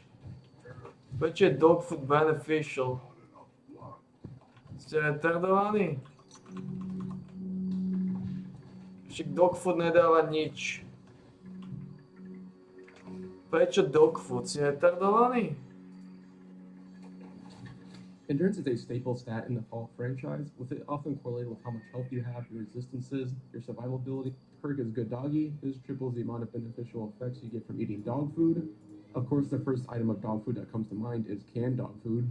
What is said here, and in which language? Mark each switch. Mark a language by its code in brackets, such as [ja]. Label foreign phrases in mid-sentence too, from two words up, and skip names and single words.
[sk] Prečo je dogfood beneficial? Ste retardovaní? Však dogfood nedáva nič. Prečo dogfood? Si retardovaní? [en] Endurance is a staple stat in the Fall franchise, with it often correlated with how much health you have, your resistances, your survival ability. Perk is Good Doggy. This triples the amount of beneficial effects you get from eating dog food. Of course, the first item of dog food that comes to mind is canned dog food.